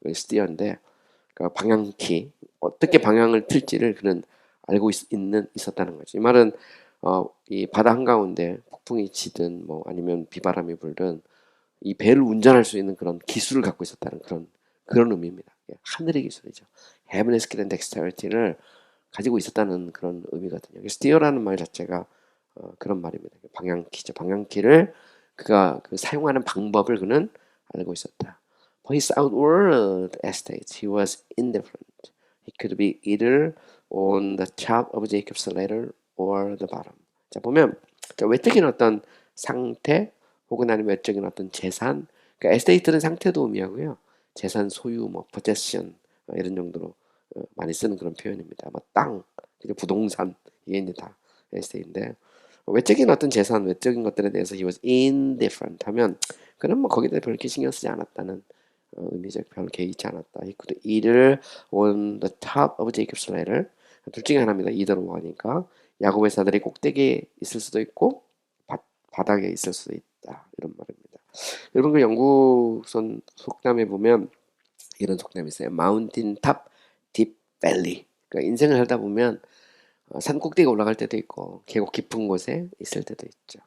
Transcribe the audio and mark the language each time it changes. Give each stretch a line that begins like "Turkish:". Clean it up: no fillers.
Korean: 스티어인데 그 방향키, 어떻게 방향을 틀지를 그는 알고 있었다는 거죠. 이 말은 이 바다 한가운데 폭풍이 치든 뭐 아니면 비바람이 불든 이 배를 운전할 수 있는 그런 기술을 갖고 있었다는 그런 의미입니다. 예, 하늘의 기술이죠.
English: Heavenly skill and dexterity
Korean: 를 가지고 있었다는 그런 의미거든요. 스티어라는 말 자체가 그런 말입니다. 방향키죠. 방향키를 그가 그 사용하는 방법을 그는 알고 있었다.
English: For his outward estates, he was indifferent. He could be either on the top of Jacob's ladder or the bottom.
Korean: 자, 보면 자, 외적인 어떤 상태 혹은 아니면 외적인 어떤 재산, 그러니까 에스테이트는 상태도 의미하고요. 재산 소유, 뭐 possession 이런 정도로 많이 쓰는 그런 표현입니다. 뭐 땅, 부동산 이게 이제 다 에세이인데 외적인 어떤 재산, 외적인 것들에 대해서
English: he was indifferent
Korean: 하면 그는 뭐 거기에 대해 별로 신경 쓰지 않았다는 의미죠. 별로 개의치 않았다.
English: He could either on the top of Jacob's ladder
Korean: 둘 중에 하나입니다. either one이니까 야곱의 사다리 꼭대기에 있을 수도 있고 바닥에 있을 수도 있다. 이런 말입니다. 여러분 그 영국선 속담에 보면 이런 속담이 있어요.
English: Mountain top, deep valley.
Korean: 그러니까 인생을 살다 보면 산 꼭대기에 올라갈 때도 있고 계곡 깊은 곳에 있을 때도 있죠.